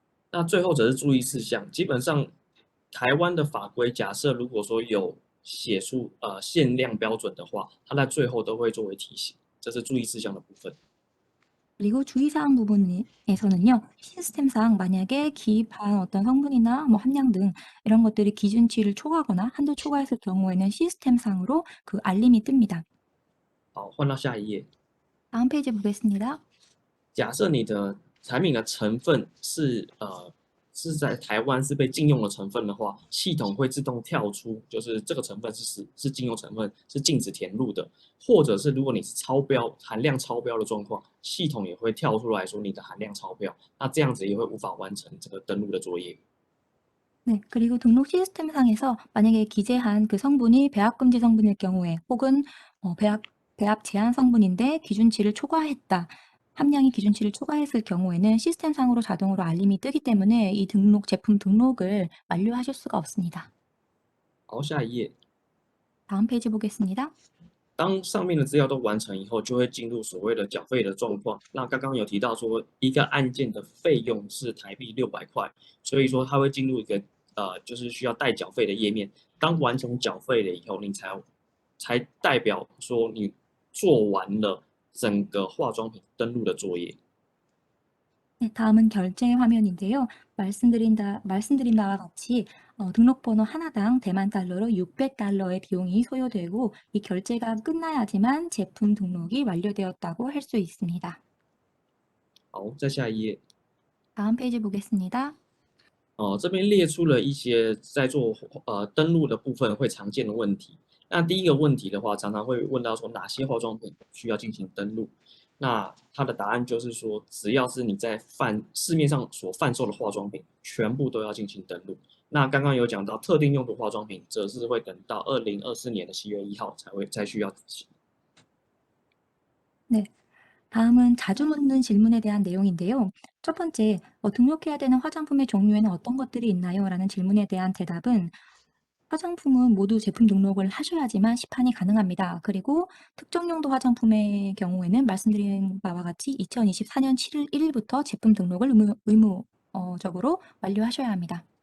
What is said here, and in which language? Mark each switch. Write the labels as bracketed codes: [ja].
[zh] 那最后则是注意事项，基本上台湾的法规，假设如果说有写出限量标准的话，它在最后都会作为提醒，这是注意事项的部分。 [ko] 그리고 주의사항 부분에서는요, 시스템상 만약에 기입한 어떤 성분이나 뭐 함량 등 이런 것들이 기준치를 초과하거나 한도 초과했을 경우에는 시스템상으로 그 알림이 뜹니다. [zh] 好，换到下一页。 [ko] 다음 페이지 보겠습니다. [zh] 假设你的产品的成分是在台湾是被禁用的成分的话，系统会自动跳出，就是这个成分是禁用成分，是禁止填入的。或者是如果你是含量超标的状况，系统也会跳出来说你的含量超标，那这样子也会无法完成这个登录的作业。 [ko] 네, 그리고 등록 시스템상에서 만약에 기재한 그 성분이 배합금지 성분일 경우에 혹은 배합 제한 성분인데 기준치를 초과했다. 함량이 기준치를 초과했을 경우에는 시스템상으로 자동으로 알림이 뜨기 때문에 이 제품 등록을 완료하실 수가 없습니다. [zh] 好，下一页。 [ko] 다음 페이지 보겠습니다. [zh] 当上面的资料都完成以后，就会进入所谓的缴费的状况。那刚刚有提到说，一个案件的费用是台币600块，所以说它会进入一个就是需要代缴费的页面。当完成缴费了以后，你才代表说你做完了整个化妆品登录的作业。 [ko] 네, 다음은 결제 화면인데요. 말씀드린 바와 같이 등록번호 하나당 대만 달러로 600달러의 비용이 소요되고 이 결제가 끝나야지만 제품 등록이 완료되었다고 할 수 있습니다. [zh] 好，再下一页。 [ko] 다음 페이지 보겠습니다. [zh] 这边列出了一些在做登录的部分会常见的问题。那第一个问题的话，常常会问到说哪些化妆品需要进行登录？那它的答案就是说，只要是你在市面上所贩售的化妆品，全部都要进行登录。那刚刚有讲到特定用途化妆品，则是会等到2024年的7月1号才需要执行。 [ko] 네. 다음은 자주 묻는 질문에 대한 내용인데요. 첫 번째, 등록해야 되는 화장품의 종류에는 어떤 것들이 있나요? 라는 질문에 대한 대답은 화장품은 모두 제품 등록을 하셔야지만 시판이 가능합니다. 그리고 특정 용도 화장품의 경우에는 말씀드린 바와 같이 2024년 7월 1일부터 제품 등록을 의무적으로 완료하셔야 합니다.